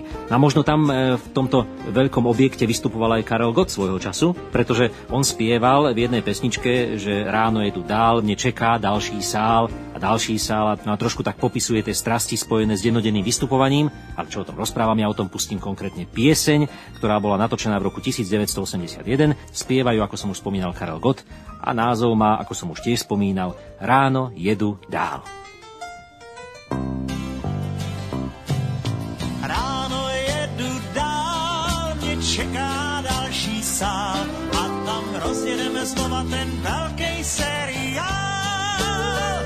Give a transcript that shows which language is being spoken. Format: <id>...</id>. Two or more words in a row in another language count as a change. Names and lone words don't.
<sk>A možno tam v tomto veľkom objekte vystupoval aj Karel Gott svojho času, pretože on spieval v jednej pesničke, že</sk> <cs>ráno je tu dál, mne čeká ďalší sál</cs> <sk>a no a trošku tak popisuje tie strasti spojené s dennodenným vystupovaním. A čo o tom rozprávam, ja o tom pustím konkrétne pieseň, ktorá bola natočená v roku 1981. Spievajú, ako som už spomínal, Karel Gott a názov má, ako som už tiež spomínal,</sk> <cs>Ráno jedu dál. Ráno jedu dál, mě čeká další sál a tam rozjedeme znova ten velký seriál.</cs>